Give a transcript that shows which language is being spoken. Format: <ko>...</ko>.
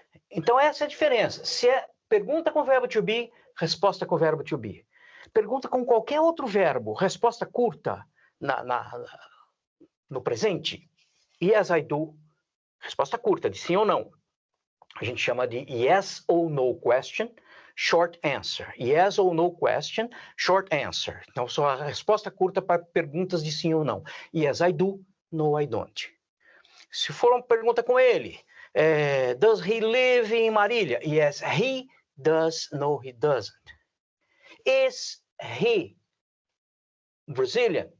<pt>Então, essa é a diferença. Se é pergunta com verbo to be, resposta com verbo to be. Pergunta com qualquer outro verbo, resposta curta no presente.</pt> <en>Yes, I do.</en> <pt>Resposta curta, de sim ou não. A gente chama de</pt> <en>yes or no question. short answer. Yes or no question, short answer.</en> <pt>Então, só a resposta curta para perguntas de sim ou não.</pt> <en>Yes, I do. No, I don't.</en> <pt>Se for uma pergunta com ele,</pt> <en>does he live in Marília? Yes, he does. No, he doesn't. Is he Brazilian?</en>